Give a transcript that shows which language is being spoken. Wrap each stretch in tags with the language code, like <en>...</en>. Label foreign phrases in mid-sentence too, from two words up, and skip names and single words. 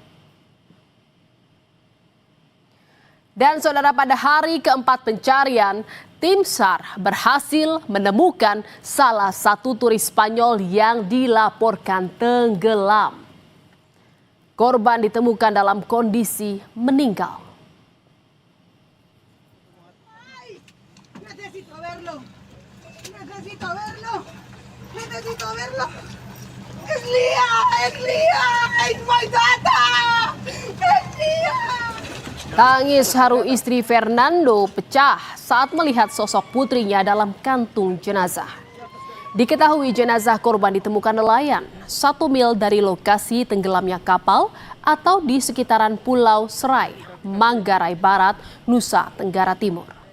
<id>Dan saudara, pada hari keempat pencarian, tim SAR berhasil menemukan salah satu turis Spanyol yang dilaporkan tenggelam. Korban ditemukan dalam kondisi meninggal.</id> <es>Necesito verlo. Necesito verlo. Necesito verlo. Es Lia, es</es> <en>my daughter.</en> <es>Es Lia.</es> <id>Tangis haru istri Fernando pecah saat melihat sosok putrinya dalam kantung jenazah. Diketahui jenazah korban ditemukan nelayan 1 mil dari lokasi tenggelamnya kapal atau di sekitaran Pulau Serai, Manggarai Barat, Nusa Tenggara Timur.</id>